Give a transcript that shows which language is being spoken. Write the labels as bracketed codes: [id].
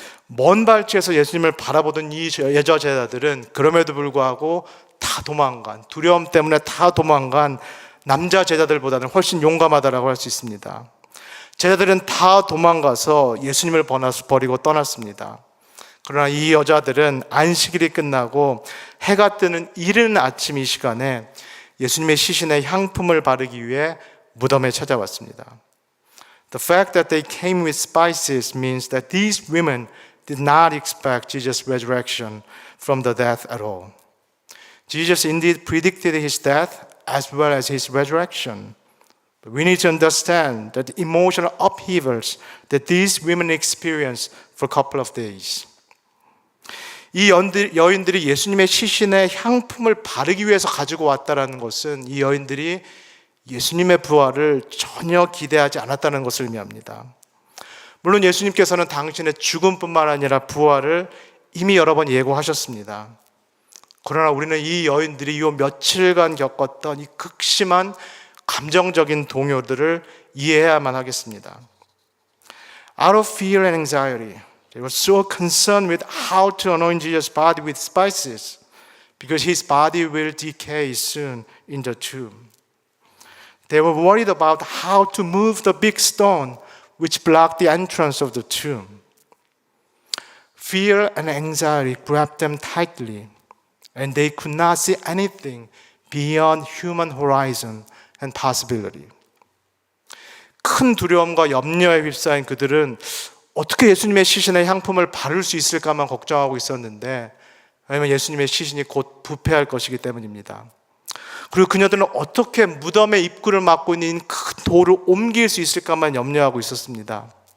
[ko] 먼 발치에서 예수님을 바라보던 이 여자 제자들은 그럼에도 불구하고 다 도망간, 두려움 때문에 다 도망간 남자 제자들보다는 훨씬 용감하다라고 할 수 있습니다. 제자들은 다 도망가서 예수님을 버리고 떠났습니다. 그러나 이 여자들은 안식일이 끝나고 해가 뜨는 이른 아침 이 시간에 예수님의 시신에 향품을 바르기 위해 무덤에 찾아왔습니다. [en] The fact that they came with spices means that these women did not expect Jesus' resurrection from the death at all. Jesus indeed predicted his death as well as his resurrection. But we need to understand that the emotional upheavals that these women experienced for a couple of days. [ko] 이 여인들이 예수님의 시신에 향품을 바르기 위해서 가지고 왔다는 것은 이 여인들이 예수님의 부활을 전혀 기대하지 않았다는 것을 의미합니다. 물론 예수님께서는 당신의 죽음뿐만 아니라 부활을 이미 여러 번 예고하셨습니다. 그러나 우리는 이 여인들이 이 며칠간 겪었던 이 극심한 감정적인 동요들을 이해해야만 하겠습니다. [en] Out of fear and anxiety, they were so concerned with how to anoint Jesus' body with spices because his body will decay soon in the tomb. They were worried about how to move the big stone which blocked the entrance of the tomb. Fear and anxiety grabbed them tightly, and they could not see anything beyond human horizon and possibility. [ko] 큰 두려움과 염려에 휩싸인 그들은 어떻게 예수님의 시신에 향품을 바를 수 있을까만 걱정하고 있었는데, 왜냐하면 예수님의 시신이 곧 부패할 것이기 때문입니다. 그리고 그녀들은 어떻게 무덤의 입구를 막고 있는 큰 돌을 옮길 수 있을까만 염려하고 있었습니다.